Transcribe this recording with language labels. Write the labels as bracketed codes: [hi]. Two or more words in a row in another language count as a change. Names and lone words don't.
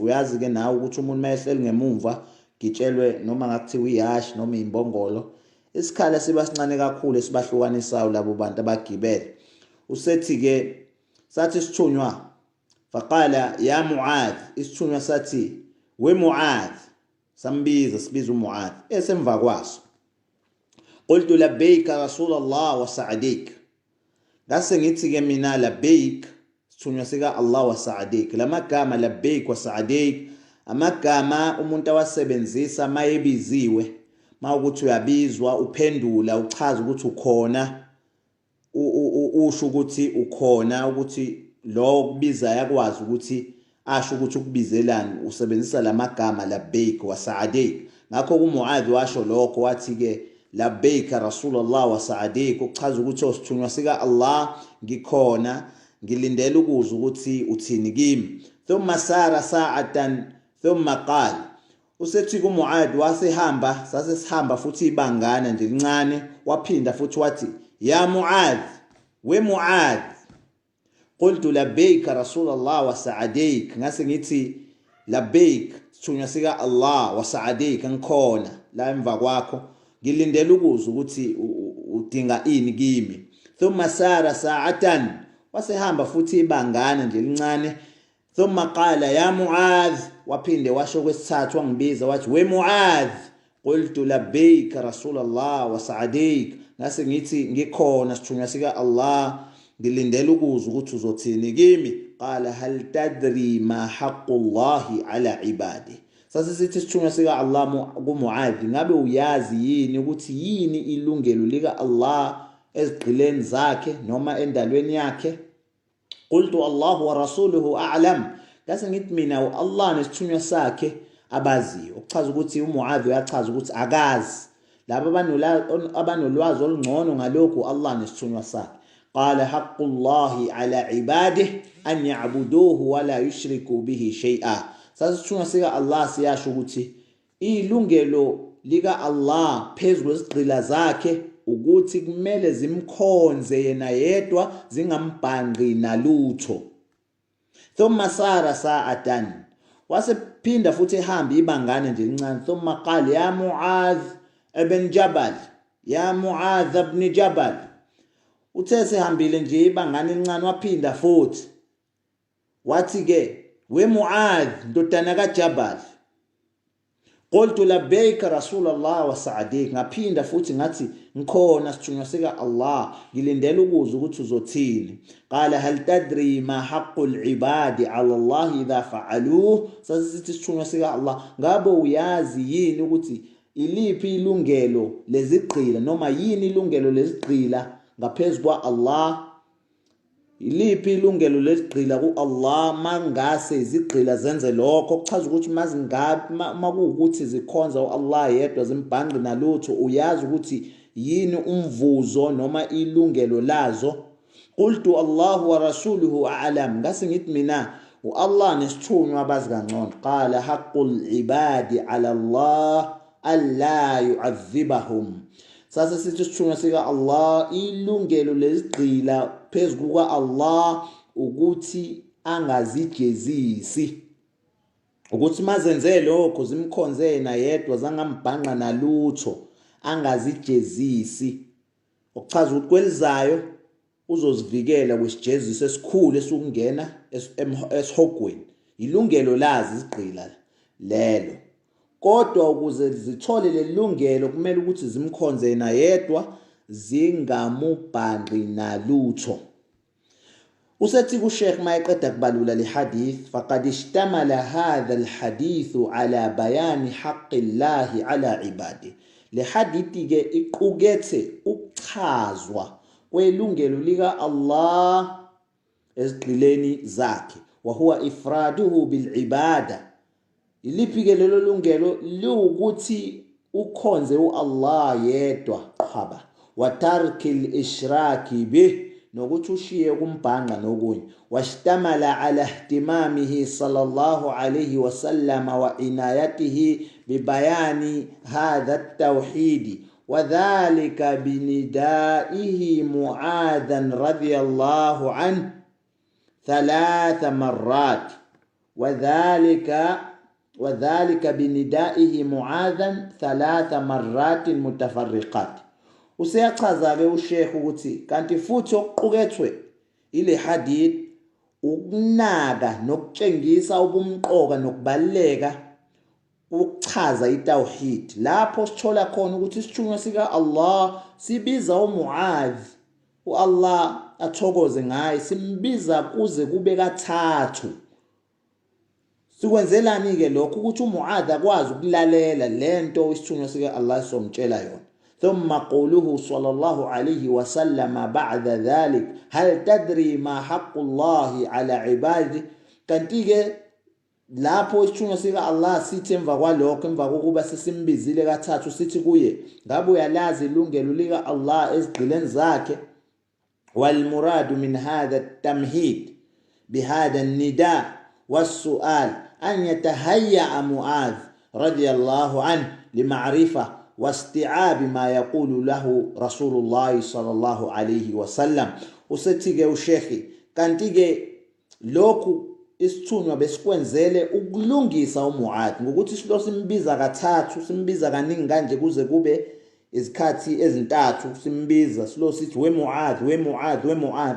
[zu] Uyazi ke nawe ukuthi umuntu mayehleli ngemuva gitshelwe noma ngakuthiwa ihashi noma imbongolo, isikhala siba sincane kakhulu esibahlukanisayo labo bantu abagibele. Usethi ke sathi isithunywa, [ar] فقال يا معاذ, [zu] isithunywa sathi we Muadh, sibiza uMuadh esemva kwaso. [ar] قلت لبيك رسول الله وسعديك. [zu] ngase ngithi ke mina labbaik, sithunywa sika Allah [ar] وسعديك. [zu] Lamagama [ar] لبيك وسعديك [zu] amagama umuntu awasebenzisa mayebiziwe, mawukuthi uyabizwa uphendula, uchaza ukuthi ukhona, usho ukuthi ukhona, ukuthi lo kubiza yakwazi ukuthi asho ukuthi ukubizelani, usebenzisa lamagama [ar] لبيك وسعديك. [zu] Ngakho kuMuadh washo lokho, wathi ke [ar] لبيك رسول الله وسعديك, [zu] ukuchaza ukuthi osithunywa sika Allah ngikhona, ngilindele ukuzwa ukuthi uthini kimi. [ar] ثم سار ساعة ثم قال, [zu] usethi kuMuadh wasehamba, sasesihamba futhi ibangana nje lincane, waphinda futhi wathi ya Muadh, we Muadh. [ar] قلت لبيك رسول الله وسعديك, [zu] ngase ngithi labbaik, sithunywa sika Allah [ar] وسعديك, [zu] ngikhona la emva kwakho, ngilindele ukuzwa ukuthi udinga ini kimi. [ar] ثم سار ساعة, [zu] wasehamba futhi ibangana nje lincane. [ar] ثم قال يا معاذ, [zu] waphinde washo kwesithathu wangibiza wathi we Muadh. [ar] قلت لبيك رسول الله وسعديك, [zu] ngase ngithi ngikhona sithunywa sika Allah, ngilindele ukuzwa ukuthi uzothini kimi. [ar] قال هل تدري ما حق الله على عباده. [zu] Sasithi sithunywa sika Allah kuMuadh, ngabe uyazi yini ukuthi yini ilungelo lika Allah ezigqileni zakhe noma endalweni yakhe? [ar] قلت الله ورسوله أعلم. [zu] Ngase ngithi mina Allah nesithunywa sakhe abaziyo, okuchaza ukuthi uMuadh uyachaza ukuthi akazi. Labo abanolwazi olungcono ngalokhu Allah nesithunywa sakhe. [ar] قال حق الله على عباده أن يعبدوه ولا يشركوا به شيئا. [zu] Sasithunywa sika Allah siyasho ukuthi ilungelo lika Allah phezu kwezigqila zakhe ukuthi kumele zimkhonze yena yedwa, zingambhanqi nalutho. [ar] ثم سار ساعة, [zu] wasephinda futhi ehamba ibangane nje lincane. [ar] ثم قال يا معاذ بن جبل، يا معاذ بن جبل. [zu] Uthe sehambile nje ibangane lincane, waphinda futhi wathi ke we Muadh ndodana kaJabal. [ar] قلت لبيك رسول الله وسعديك, [zu] ngaphinda futhi ngathi ngikhona sithunywa sika Allah, ngilindele ukuzwa ukuthi uzothini. [ar] قال هل تدري ما حق العباد على الله إذا فعلوه, [zu] sasithi sithunywa sika Allah, ngabe uyazi yini ukuthi iliphi ilungelo lezigqila noma yini ilungelo lezigqila ngaphezu kwa Allah? Iliphi ilungelo lesigqila ku Allah mangase izigqila zenze lokho? Kuchaza ukuthi makuwukuthi zikhonza uAllah yedwa zimbhanqi nalutho, uyazi ukuthi yini umvuzo noma ilungelo lazo. [ar] قلت الله ورسوله أعلم, [zu] ngase ngithi mina uAllah nesithunywa abazi kangcono. [ar] قال حق العباد على الله ألا يعذبهم, [zu] sasa sithi sithunywa sika Allah, ilungelo lezigqila phezu kuka Allah ukuthi angazijezisi, ukuthi mazenze lokho zimkhonze yena yedwa zangambhanqa nalutho, angazijezisi. Okuchaza ukuthi kwelizayo uzozivikela kwesijeziso esikhulu esukungena esihogweni. Ilungelo lazi izigqila lelo, kodwa ukuze zithole lelungelo kumele ukuthi zimkhonze yena yedwa zingamubhanqi nalutho. Usethi kuSheikh mayeqeda kubalula le hadith, [ar] فقد اشتمل هذا الحديث على بيان حق الله على العباد. [zu] Le hadithi ke iqukethe ukuchazwa kwelungelo lika Allah ezigqileni zakhe, [ar] وهو إفراده بالعبادة. [zu] Iliphi ke lelo lungelo? Liwukuthi ukhonze uAllah yedwa qhaba, [ar] وترك الإشراك به, [zu] nokuthi ushiye kumbhanqa nokunye. [ar] واشتمل على اهتمامه صلى الله عليه وسلم وعنايته ببيان هذا التوحيد، وذلك بندائه معاذا رضي الله عنه 3 مرات, وذلك بندائه معاذا 3 مرات متفرقات. [zu] Useyachaza ke uSheikh ukuthi kanti futhi okuqukethwe ile hadith ukunaka nokutshengisa ubumqoka nokubaleka ukuchaza itawhid, lapho sithola khona ukuthi isithunywa sika Allah sibiza uMuadh, uAllah athokoze ngaye, simbiza kuze kube kathathu. Sikwenzelani ke lokho? Ukuthi uMuadh akwazi ukulalela lento isithunywa sika Allah somtshela yona. [ar] ثم قوله صلى الله عليه وسلم بعد ذلك, هل تدري ما حق الله على عباده. [zu] Kanti ke lapho isithunywa sika Allah sithi emva kwalokho, emva kokuba sesimbizile kathathu, sithi kuye, ngabe uyalazi ilungelo lika Allah ezigqileni zakhe? [ar] والمراد من هذا التمهيد بهذا النداء والسؤال أن يتهيأ معاذ رضي الله عنه لمعرفة واستيعاب ما يقول له رسول الله صلى الله عليه وسلم. [zu] Usethi ke uSheikh kanti ke lokhu isithunywa besikwenzele ukulungisa uMuadh, ngokuthi silo simbiza kathathu, simbiza kaningi kanje kuze kube izikhathi ezintathu simbiza, silo sithi we Muadh, we Muadh, we Muadh.